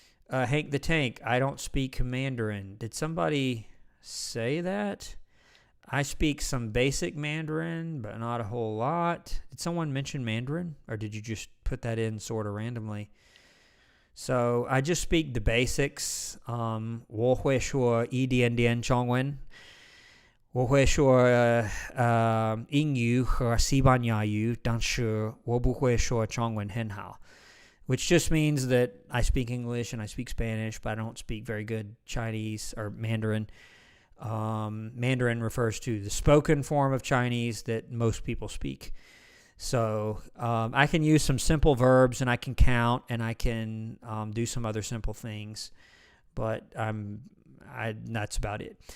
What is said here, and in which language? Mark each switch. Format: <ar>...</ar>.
<en>Hank the Tank, I don't speak Mandarin. Did somebody say that? I speak some basic Mandarin, but not a whole lot. Did someone mention Mandarin, or did you just put that in sort of randomly? So I just speak the basics.</en> <zh>我会说一点点中文。我会说英语和西班牙语，但是我不会说中文很好。</zh> <en>Which just means that I speak English and I speak Spanish, but I don't speak very good Chinese or Mandarin. Mandarin refers to the spoken form of Chinese that most people speak. So I can use some simple verbs and I can count and I can do some other simple things, but that's about it.</en>